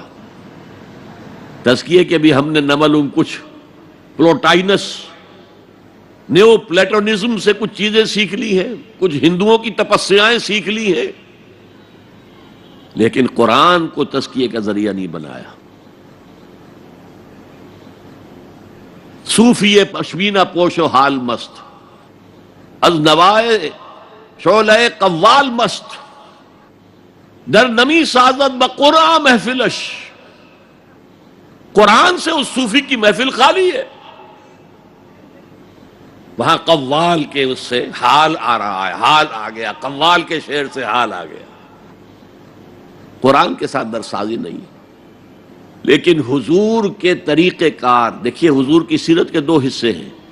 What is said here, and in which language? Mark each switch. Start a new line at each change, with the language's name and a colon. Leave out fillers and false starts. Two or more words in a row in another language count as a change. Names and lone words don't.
Urdu: تزکیے کے بھی ہم نے نمل کچھ پلوٹائنس
English: neo platonism
Urdu: سے کچھ چیزیں سیکھ لی ہیں، کچھ ہندوؤں کی تپسیائیں سیکھ لی ہیں، لیکن قرآن کو تزکیے کا ذریعہ نہیں بنایا.
Persian: صوفی پشمینہ پوش و حال مست، از نوائے شعلہ قوال مست، در نمی سازد بقرآن محفلش.
Urdu: قرآن سے اس صوفی کی محفل خالی ہے، وہاں قوال کے اس سے حال آ رہا ہے، حال آ گیا، قوال کے شعر سے حال آ گیا. قرآن کے ساتھ درسازی نہیں. لیکن حضور کے طریقہ کار دیکھیے، حضور کی سیرت کے دو حصے ہیں.